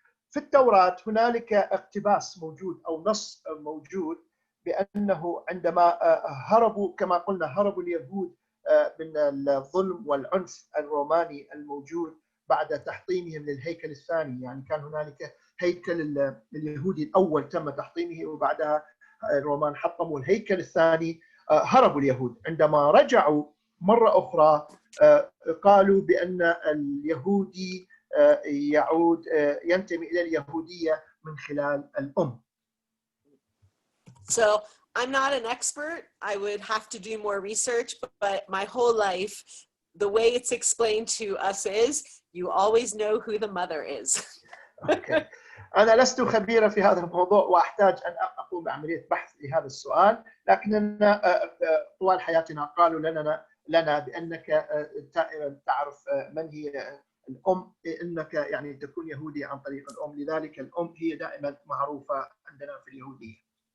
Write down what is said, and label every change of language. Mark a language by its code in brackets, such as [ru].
[ar] في التوراة هنالك اقتباس موجود أو نص موجود بأنه عندما هربوا كما قلنا هربوا اليهود من الظلم والعنف الروماني الموجود بعد تحطيمهم للهيكل الثاني، يعني كان هنالك هيكل اليهودي الأول تم تحطيمه وبعدها الرومان حطموا الهيكل الثاني. هربوا اليهود، عندما رجعوا مرة أخرى قالوا بأن اليهودي يعود ينتمي إلى اليهودية من خلال الأم. [en] So I'm not an expert. I would have to do more research, but my whole life, the way it's explained to us is you always know who the mother is. Okay. [ar] أنا لست خبيرا في هذا الموضوع وأحتاج أن أقوم بعملية بحث لهذا السؤال، لكننا طوال حياتنا قالوا لنا بأنك تعرف من هي الأم، إنك يعني تكون يهودي عن طريق الأم، لذلك الأم هي دائما معروفة عندنا في اليهودية.